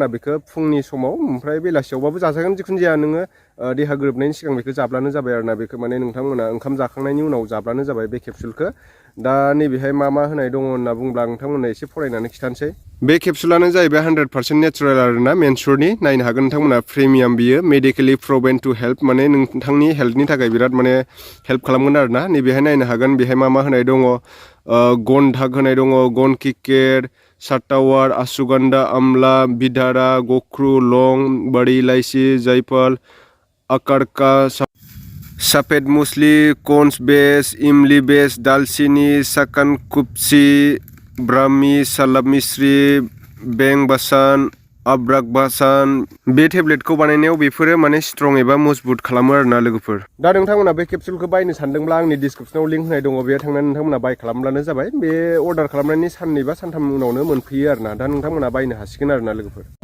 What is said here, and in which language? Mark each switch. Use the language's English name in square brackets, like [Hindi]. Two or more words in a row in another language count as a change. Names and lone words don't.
[Bodo] बेखौ फुंनि समाव ओमफ्राय बेलासियावबाबो जाजागोन जिखुनु जाया नोङो देहा गोरोबनायनि सिगां बेखौ जाब्लानो जाबाय आरोना बेखौ माने नोंथांमोना ओंखाम जाखांनायनि उनाव जाब्लानो जाबाय बे केपसुलखौ दा नैबेहाय मा होनाय दङ होनना बुंब्ला नोंथांमोना एसे फरायनानै खिथानोसै बे केपसुलानो जाहैबाय 100% नेचारेल आरोना मेनसुरनि नायनो हागोन नोंथांमोना प्रिमियाम बियो [English] medically proven to help [Bodo] माने नोंथांनि हेल्थनि थाखाय बिराद माने हेल्प खालामगोन आरोना नैबेहाय नायनो हागोन बेहाय मा होनाय दङ गन धाग होनाय दङ गन किकेर सातावार आसुगन्धा आमला बिधारा गख्रु लं बड़ी इलायची जायफल अकारका सफेद मुसली कन्स बेस इमली बेस दालचीनी सकन कुपसी ब्राह्मी सलाब मिश्री बेंग बासान अब्राक बासान बे टेब्लेटखौ बानायनायाव बेफोरो माने स्ट्रं एबा मजबुत खालामो आरोना लोगोफोर दा नोंथांमोना बे केपसुलखौ बायनो सानदोंब्ला आंनि डिसक्रिपसनाव लिंक होनाय दङ बेयाव थांनानै नोंथांमोना बाय खालामब्लानो जाबाय बे अर्डार खालामनायनि साननै बा सानथाम उनावनो मोनफैयो आरोना दा नोंथांमोना बायनो हासिगोन आरोना लोगोफोर